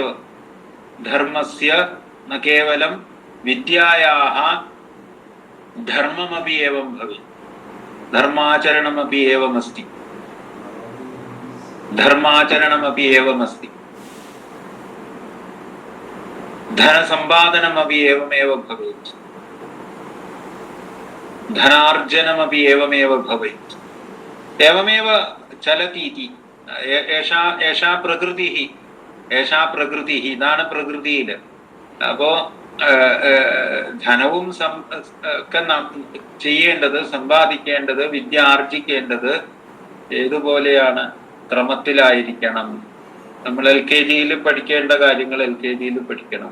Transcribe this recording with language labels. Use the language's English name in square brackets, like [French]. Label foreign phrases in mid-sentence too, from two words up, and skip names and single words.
[Sanskrit] धर्मस्य न केवलं विद्यायाः धर्ममपि एवं भवेत्, धर्माचरणमपि एवमस्ति, धर्माचरणमपि एवमस्ति, धनसम्पादनमपि एवमेव भवेत्, धनार्जनमपि एवमेव भवेत्। एवमेव चलति इति। एषा प्रकृतिः [Malayalam] ഇതാണ് പ്രകൃതിയിൽ. അപ്പോ ധനവും ചെയ്യേണ്ടത്, സമ്പാദിക്കേണ്ടത്, വിദ്യ ആർജിക്കേണ്ടത് ഏതുപോലെയാണ്? ക്രമത്തിലായിരിക്കണം. നമ്മൾ LKG പഠിക്കേണ്ട കാര്യങ്ങൾ LKG പഠിക്കണം.